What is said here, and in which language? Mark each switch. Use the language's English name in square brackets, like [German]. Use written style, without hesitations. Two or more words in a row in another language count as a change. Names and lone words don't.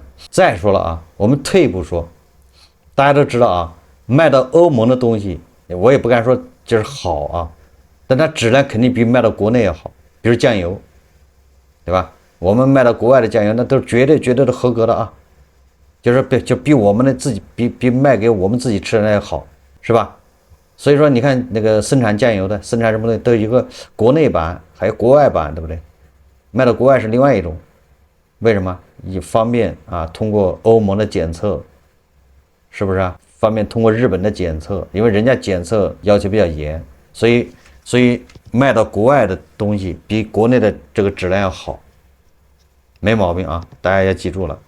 [Chinese] 再說了啊，我們退一步說，大家都知道啊，賣到歐盟的東西，我也不敢說就是好啊，但它質量肯定比賣到國內要好，比如醬油，對吧？我們賣到國外的醬油，那都是絕對的合格的啊，就比我們的自己比賣給我們自己吃的那要好，是吧？所以說你看那個生產醬油的，生產什麼的都有一個國內版，還有國外版，對不對？賣到國外是另外一種， 為什麼？以方便啊，通過歐盟的檢測，是不是啊？方便通過日本的檢測，因為人家檢測要求比較嚴，所以賣到國外的東西比國內的這個質量要好，沒毛病啊，大家要記住了。